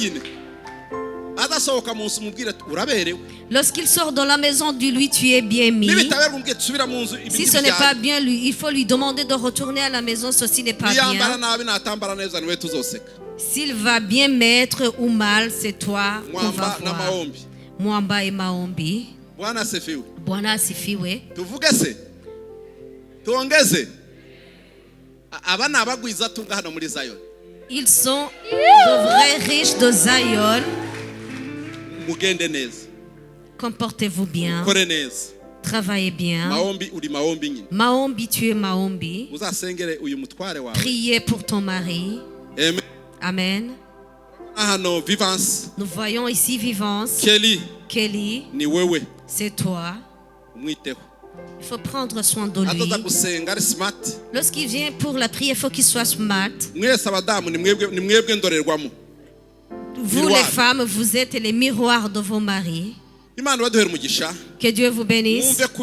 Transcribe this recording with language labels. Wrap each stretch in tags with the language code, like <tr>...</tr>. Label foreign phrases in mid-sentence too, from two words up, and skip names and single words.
<fr>Lorsqu'il sort dans la maison, dis-lui, tu es bien mis. Si ce n'est pas bien, il faut lui demander de retourner à la maison. Ceci n'est pas bien. S'il va bien mettre ou mal, c'est toi qu'on va voir.</fr> <sw>Mwamba et Maombi. Bwana asifiwe. Tuvugese. Tuongeze.</sw> <rw>Abana abagwiza tunga hano muri Zion.</rw> <fr>Ils sont de vrais riches de Zion.</fr> <rw>Mugende neza.</rw> <fr>Comportez-vous bien.</fr> <rw>Kore neza.</rw> <fr>Travaillez bien.</fr> <rw>Maombi uri maombi nyine.</rw> <fr>Maombi, tu es Maombi.</fr> <rw>Uzasengere uyu mutware wawe.</rw> <fr>Priez pour ton mari. Amen. Amen.</fr> <rw>Hano Vivance.</rw> <fr>Nous voyons ici Vivance. Kelly.</fr> <sw>Ni wewe.</sw> <fr>C'est toi.</fr> <rw>Mwiteho.</rw> <fr>Il faut prendre soin de lui. Lorsqu'il vient pour la prière, il faut qu'il soit smart. Vous les femmes, vous êtes les miroirs de vos maris. Que Dieu vous bénisse.</fr>